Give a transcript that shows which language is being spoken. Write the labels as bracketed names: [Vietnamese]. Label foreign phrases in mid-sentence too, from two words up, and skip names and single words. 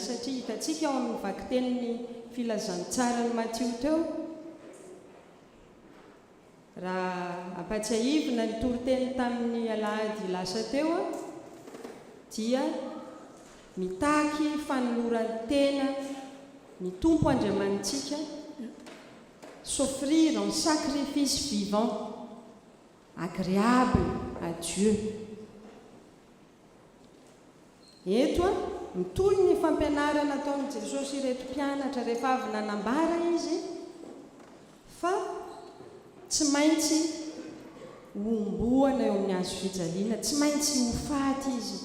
[Malagasy] Satria hitantsika ao amin'ny vakiteniny filazantsarany Matthieu teo, raha ampatsiahivina ny toriteny tamin'ny alahady lasa teo dia mitaky fanoloran-tena ny tompo Andriamanitsika, [French] s'offrir en sacrifice vivant agréable à Dieu. [Malagasy] Eto mitolo ny fampianarana ataon'i Jesosy ireto mpianatra rehefa avy nanambara izy fa tsy maintsy homboana eo amin'ny hazo fijaliana, tsy maintsy ho faty izy.